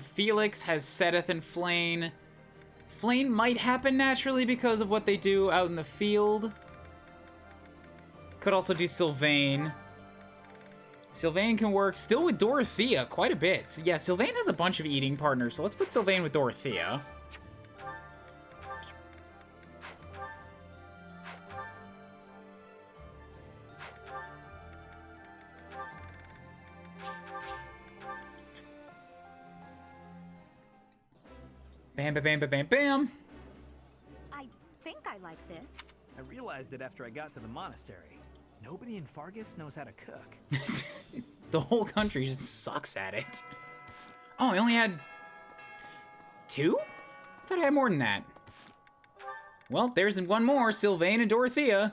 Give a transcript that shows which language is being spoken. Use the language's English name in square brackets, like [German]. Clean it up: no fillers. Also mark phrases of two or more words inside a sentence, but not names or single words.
[English] Felix has Sedith and Flane. Flane might happen naturally because of what they do out in the field. Could also do Sylvain. Sylvain can work still with Dorothea quite a bit. So yeah, Sylvain has a bunch of eating partners, so let's put Sylvain with Dorothea. Bam, bam, bam, bam, bam, bam. I think I like this. I realized it after I got to the monastery. Nobody in Fargus knows how to cook. The whole country just sucks at it. Oh, I only had 2? I thought I had more than that. Well, there's one more, Sylvain and Dorothea.